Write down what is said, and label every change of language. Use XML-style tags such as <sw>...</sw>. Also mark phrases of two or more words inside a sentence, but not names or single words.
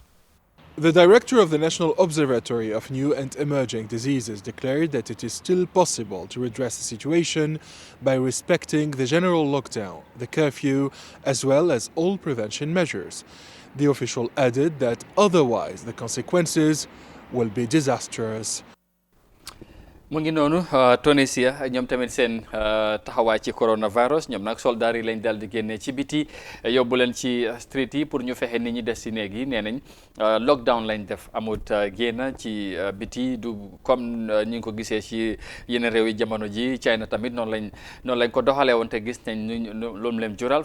<en>The director of the National Observatory of New and Emerging Diseases declared that it is still possible to redress the situation by respecting the general lockdown, the curfew, as well as all prevention measures. The official added that otherwise the consequences will be disastrous.</en> <wo>mu ngi noonu Tunisia ñoom tamit seen taxawaay ci coronavirus ñoom nag soldaar yi lañ dal di génnee ci biti yóbbu leen ci street yi pour ñu fexe nit ñi des ci néeg yi nee nañ lockdown lañ def amut génn ci biti du comme ñi ngi ko gisee ci yeneen réew yi jamono ji China tamit noonu lañ ko doxalee woon te gis nañ lu mu leen jural fu</wo>